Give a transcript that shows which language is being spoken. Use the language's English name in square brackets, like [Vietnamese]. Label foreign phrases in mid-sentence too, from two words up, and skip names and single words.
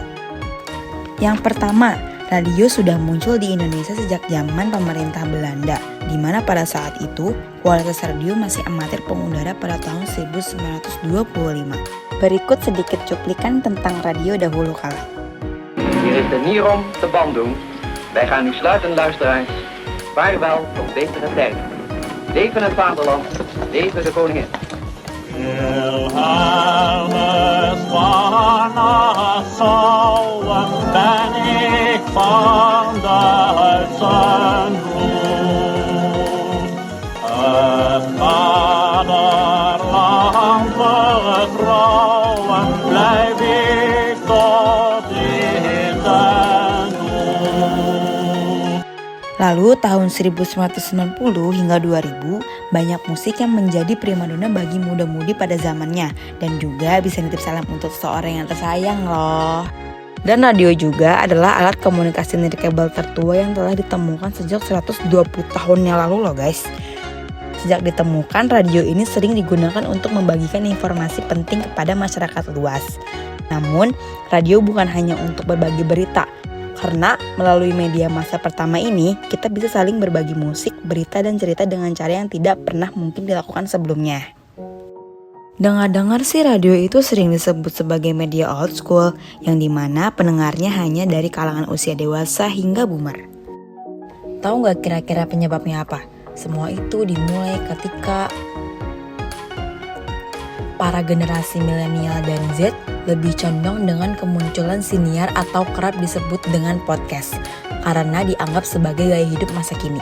[Indonesian] Yang pertama, radio sudah muncul di Indonesia sejak zaman pemerintah Belanda, di mana pada saat itu kualitas radio masih amatir pengudara pada tahun 1925. Berikut sedikit cuplikan tentang radio dahulu kala. [Dutch] Hier is de Nierom te Bandung. Wij gaan nu sluiten, luisteraars. Vaarwel tot betere tijden. Leven het vaderland, leven de koningin. Wilhelmus van Nassau, ben ik van Duitsen roem. Het vaderland vertrouwen, blijf ik tot in den dood. [Indonesian] Lalu tahun 1990 hingga 2000, banyak musik yang menjadi primadona bagi muda-mudi pada zamannya. Dan juga bisa nitip salam untuk seseorang yang tersayang loh. Dan radio juga adalah alat komunikasi nirkabel tertua yang telah ditemukan sejak 120 tahun yang lalu loh guys. Sejak ditemukan, radio ini sering digunakan untuk membagikan informasi penting kepada masyarakat luas. Namun, radio bukan hanya untuk berbagi berita. Karena melalui media masa pertama ini, kita bisa saling berbagi musik, berita, dan cerita dengan cara yang tidak pernah mungkin dilakukan sebelumnya. Dengar-dengar sih radio itu sering disebut sebagai media [English] old school, [Indonesian] yang dimana pendengarnya hanya dari kalangan usia dewasa hingga boomer. Tahu nggak kira-kira penyebabnya apa? Semua itu dimulai ketika para generasi milenial dan Z lebih condong dengan kemunculan siniar atau kerap disebut dengan podcast karena dianggap sebagai gaya hidup masa kini.